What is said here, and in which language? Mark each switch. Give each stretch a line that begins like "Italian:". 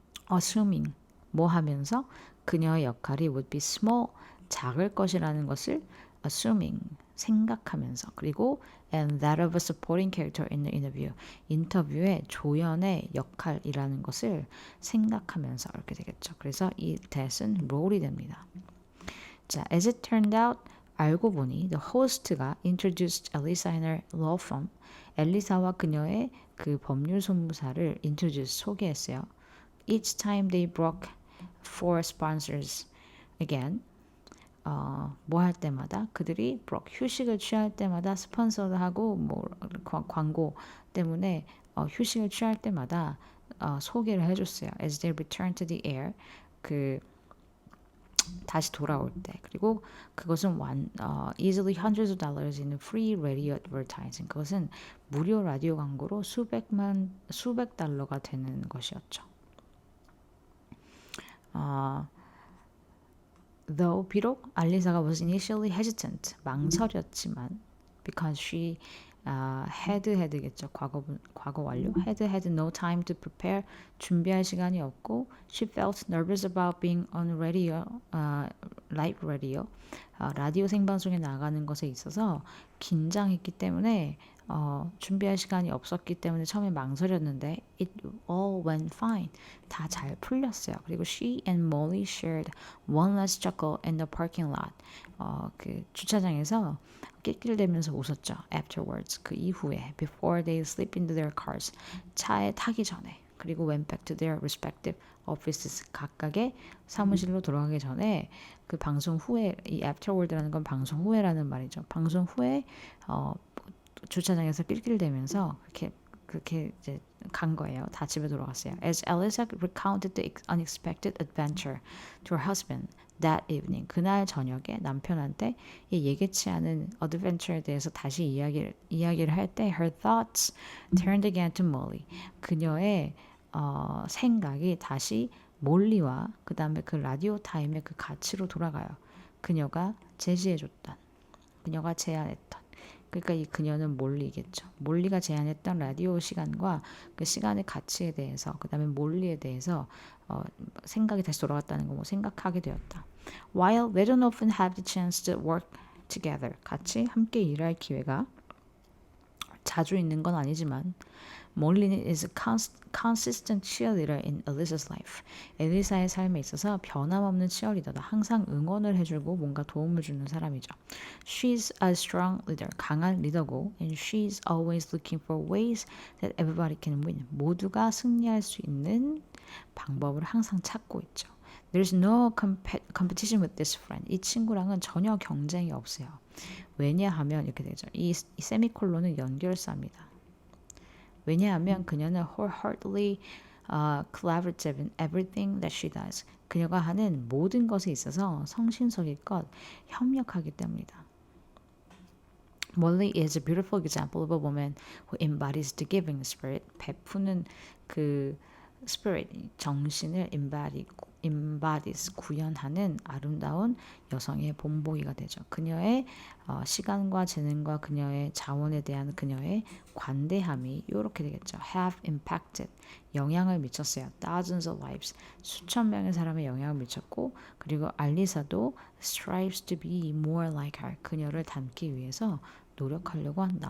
Korean: assuming 뭐 하면서 그녀의 역할이
English: would be small
Korean: 작을 것이라는 것을 assuming 생각하면서 그리고
English: and that of a supporting character in the interview
Korean: 인터뷰의 조연의 역할이라는 것을 생각하면서 이렇게 되겠죠. 그래서 이 that은 롤이 됩니다. 자,
English: as it turned out
Korean: 알고 보니 the host가
English: introduced Elisa in her law firm
Korean: 엘리사와 그녀의 그 법률 소무사를 introduce 소개했어요.
English: Each time they broke for sponsors again
Korean: 뭐 할 때마다 그들이 휴식을 취할 때마다 스폰서하고 뭐 광고 때문에 휴식을 취할 때마다 소개를 해줬어요.
English: As they return to the air
Korean: 그 다시 돌아올 때 그리고 그것은
English: easily hundreds of dollars in free radio advertising 그것은
Korean: 무료 라디오 광고로 수백 달러가 되는 것이었죠. Though 비록 알리사가
English: was initially hesitant
Korean: 망설였지만 because she had겠죠 과거 완료
English: had no time to prepare
Korean: 준비할 시간이 없고
English: she felt nervous about being on radio live radio
Korean: 라디오 생방송에 나가는 것에 있어서 긴장했기 때문에 준비할 시간이 없었기 때문에 처음에 망설였는데
English: it all went fine.
Korean: 다 잘 풀렸어요. 그리고
English: she and Molly shared one last chuckle in the parking lot.
Korean: 그 주차장에서 낄낄대면서 웃었죠.
English: Afterwards.
Korean: 그 이후에
English: before they slip into their cars.
Korean: 차에 타기 전에. 그리고
English: went back to their respective offices.
Korean: 각각의 사무실로 돌아가기 전에 그 방송 후에 이 afterward라는 건 방송 후에라는 말이죠. 방송 후에 주차장에서 낄낄대면서 그렇게 이제 간 거예요. 다 집에 돌아갔어요.
English: As Elisa recounted the unexpected adventure to her husband that evening.
Korean: 그날 저녁에 남편한테 이 예기치 않은 adventure에 대해서 다시 이야기를 할 때
English: her thoughts turned again to Molly.
Korean: 그녀의 생각이 다시 몰리와 그 다음에 그 라디오 타임의 그 가치로 돌아가요. 그녀가 제시해줬던, 그녀가 제안했던 그러니까 이 그녀는 몰리겠죠. 몰리가 제안했던 라디오 시간과 그 시간의 가치에 대해서, 그 다음에 몰리에 대해서 생각이 다시 돌아왔다는 거 뭐 생각하게 되었다.
English: While they don't often have the chance to work together,
Korean: 같이 함께 일할 기회가 자주 있는 건 아니지만
English: 몰리는 is a consistent cheerleader in Elisa's life.
Korean: 엘리사의 삶에 있어서 변함없는 치어리더다. 항상 응원을 해주고 뭔가 도움을 주는 사람이죠.
English: She's a strong leader.
Korean: 강한 리더고
English: and she's always looking for ways that everybody can win.
Korean: 모두가 승리할 수 있는 방법을 항상 찾고 있죠.
English: There's no competition with this friend.
Korean: 이 친구랑은 전혀 경쟁이 없어요. 왜냐하면 이렇게 되죠. 이 세미콜론은 연결사입니다. 왜냐하면 그녀는
English: wholeheartedly collaborative in everything that she does.
Korean: 그녀가 하는 모든 것에 있어서 성심성의껏 협력하기 때문이다.
English: Molly is a beautiful example of a woman who embodies the giving spirit.
Korean: 베푸는 그 spirit, 정신을 embodies, 구현하는 아름다운 여성의 본보기가 되죠. 그녀의 시간과 재능과 그녀의 자원에 대한 그녀의 관대함이 이렇게 되겠죠.
English: Have impacted,
Korean: 영향을 미쳤어요.
English: Thousands of lives,
Korean: 수천 명의 사람의 영향을 미쳤고, 그리고 알리사도
English: strives to be more like her,
Korean: 그녀를 닮기 위해서 노력하려고 한다.